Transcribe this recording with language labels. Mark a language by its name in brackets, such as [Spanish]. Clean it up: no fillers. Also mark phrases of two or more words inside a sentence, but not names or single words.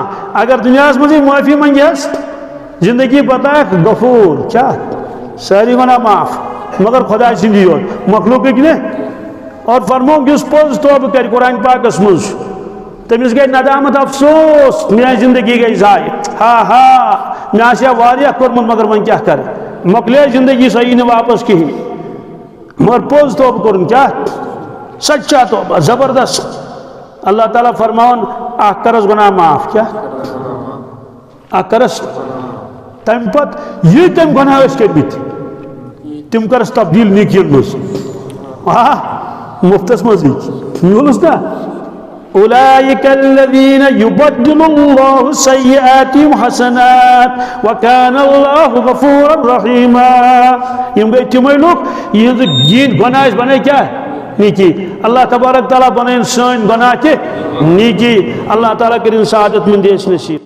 [Kashmiri] اگر دُنیاہس منٛزٕے معٲفی منگہس زندگی بتاکھ غفور کیٛاہ سٲری ونان معاف مگر خۄداے سٕنٛدی یوت مخلوٗقٕکۍ نہٕ اور فرمووُکھ یُس پوٚز توبہٕ کرِ قرآن پاکس منٛز تٔمِس گٔے ندامت افسوس میٲنۍ زندگی گٔے ضایع ہا ہا مےٚ آسہِ ہا واریاہ کوٚرمُت مگر وۄنۍ کیٛاہ کرٕ مۄکلے زندگی سۄ یی نہٕ واپس کِہیٖنۍ مگر پوز توبہ کرن کیا سچا توبہ زبردست اللہ تعالیٰ فرماؤن اخ کرس گناہ معاف کیا اخ کرس تم پت یہ تم گناہ اس کرمت تم کرس تبدیل نیکین مز مفتس مزی میولس نا [Arabic] اولئک الذین یبدل اللہ سیئاتہم حسنات وکان اللہ غفورا رحیما [Kashmiri] یم گئی تمے لوگ یہ گین گناہ بنے کیا نیکی اللہ تبارک تعالیٰ بنائن سن گناہ کے نیکی اللہ تعالیٰ کرن سعادت مندی اس نصیب